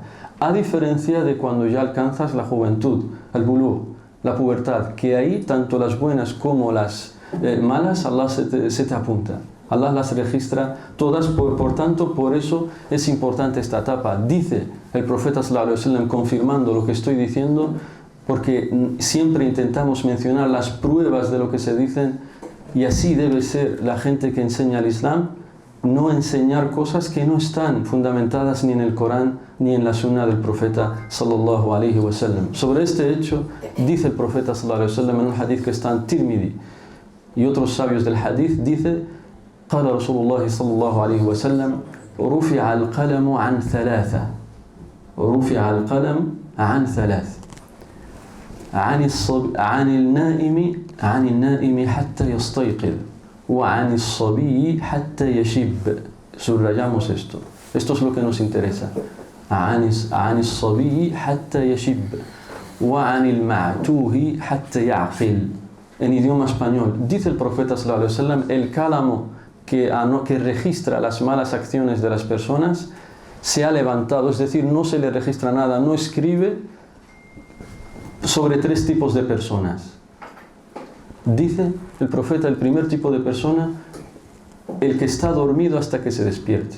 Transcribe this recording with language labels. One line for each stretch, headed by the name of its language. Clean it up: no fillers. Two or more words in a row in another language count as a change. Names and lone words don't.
Spanish: A diferencia de cuando ya alcanzas la juventud, el bulugh, la pubertad, que ahí tanto las buenas como las malas Allah se te apunta. Allah las registra todas, por tanto, por eso es importante esta etapa. Dice el profeta
Arabic: صلى الله عليه وسلم,
Spanish: confirmando lo que estoy diciendo, porque siempre intentamos mencionar las pruebas de lo que se dicen, y así debe ser la gente que enseña el Islam, no enseñar cosas que no están fundamentadas ni en el Corán ni en la Sunna del profeta
Arabic: صلى الله عليه وسلم.
Spanish: Sobre este hecho dice el profeta
Arabic: صلى الله عليه وسلم
Spanish: en un hadith que está en Tirmidhi y otros sabios del hadith, dice:
Arabic: قال رسول الله صلى الله عليه وسلم رفع القلم عن ثلاثة رفع القلم عن ثلاث عن النائم حتى يستيقظ وعن الصبي حتى يشب.
Spanish: Subrayamos esto. Esto es lo que nos interesa.
Arabic: عن الصبي حتى يشب وعن المعتوه حتى يعقل.
Spanish: En idioma español, dice el profeta
Arabic: صلى الله عليه وسلم,
Spanish: el cálamo que registra las malas acciones de las personas se ha levantado, es decir, no se le registra nada, no escribe sobre 3 tipos de personas. Dice el profeta, el primer tipo de persona, el que está dormido hasta que se despierte.